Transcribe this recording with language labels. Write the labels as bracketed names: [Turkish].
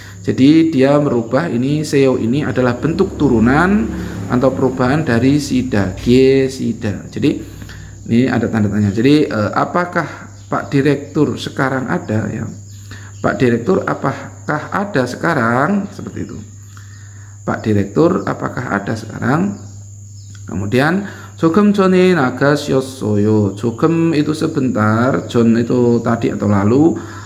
[Indonesian] Jadi dia merubah, ini seo ini adalah bentuk turunan atau perubahan dari sida, giesida. Jadi ini ada tanda tanya. Jadi apakah Pak Direktur sekarang ada ya? Pak Direktur apakah ada sekarang? Seperti itu. Pak Direktur apakah ada sekarang? [Korean] Kemudian 조금 전에 나가셨어요. [Indonesian] 조금 itu sebentar, 전 itu tadi atau lalu.